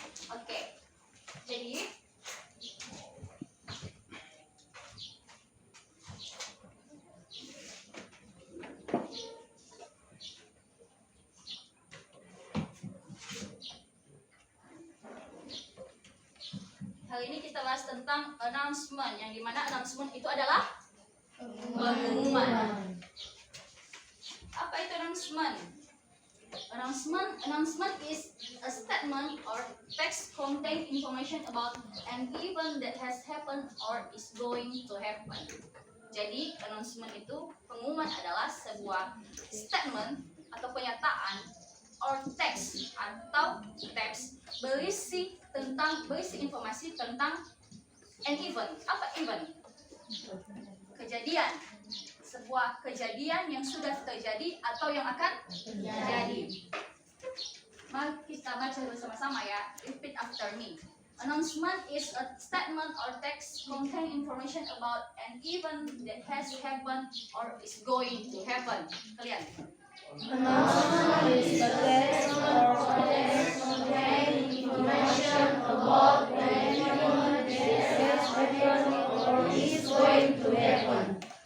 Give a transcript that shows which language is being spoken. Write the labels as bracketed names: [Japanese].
[Indonesian] Oke, jadi hari ini kita bahas tentang announcement, yang dimana announcement itu adalah pengumuman. Apa itu announcement? [English] Announcement is a statement or text contain information about an event that has happened or is going to happen. [Indonesian] Jadi announcement itu, pengumuman adalah sebuah statement atau pernyataan or text atau teks berisi informasi tentang an event. Apa event? Kejadian. Sebuah kejadian yang sudah terjadi atau yang akan terjadi. Mari kita baca bersama-sama ya. [English] Repeat after me. Announcement is a statement or text contain information about an event that has happened or is going to happen. [Indonesian] Kalian? [English] Announcement is a text or text containing information about an event that has happened or is going to happen.